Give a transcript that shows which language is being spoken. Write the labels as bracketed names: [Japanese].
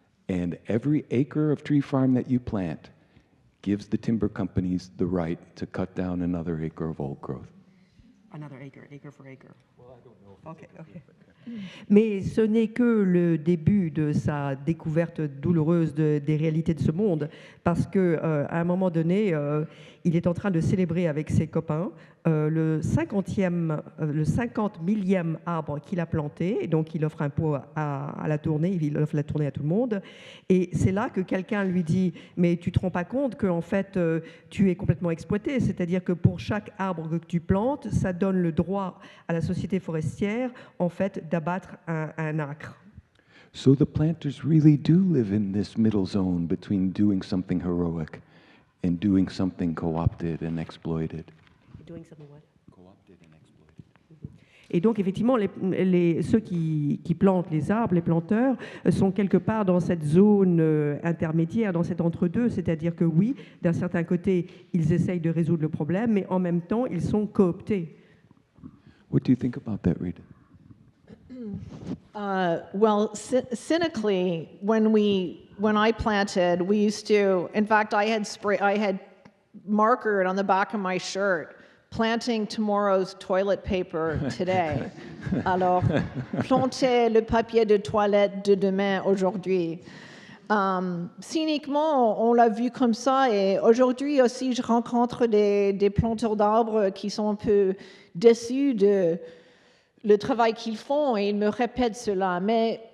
[English] And every acre of tree farm that you plant gives the timber companies the right to cut down another acre of old growth. Another acre, acre for acre. Well, I don't know. Okay. [French] Mais ce n'est que le début de sa découverte douloureuse des réalités de ce monde, parce qu'à un moment donné, il est en train de célébrer avec ses copains le 50 millième arbre qu'il a planté, et donc il offre un pot à la tournée, il offre la tournée à tout le monde, et c'est là que quelqu'un lui dit « mais tu ne te rends pas compte qu'en fait tu es complètement exploité, c'est-à-dire que pour chaque arbre que tu plantes, ça donne le droit à la société forestière en fait d'abattre un acre ». [English] So the planters really do live in this middle zone between doing something heroic and doing something co-opted and exploited. Doing something what? Co-opted and exploited. [French] Et donc, effectivement, ceux qui plantent les arbres, les planteurs, sont quelque part dans cette zone intermédiaire, dans cet entre-deux, c'est-à-dire que oui, d'un certain côté, ils essayent de résoudre le problème, mais en même temps, ils sont cooptés. [English] What do you think about that, Rita? Well, cynically, when I planted, we used to. In fact, I had markered on the back of my shirt, planting tomorrow's toilet paper today. [French] Alors, planter le papier de toilette de demain aujourd'hui. Cyniquement, on l'a vu comme ça, et aujourd'hui aussi, je rencontre des planteurs d'arbres qui sont un peu déçus de le travail qu'ils font, et ils me répètent cela. Mais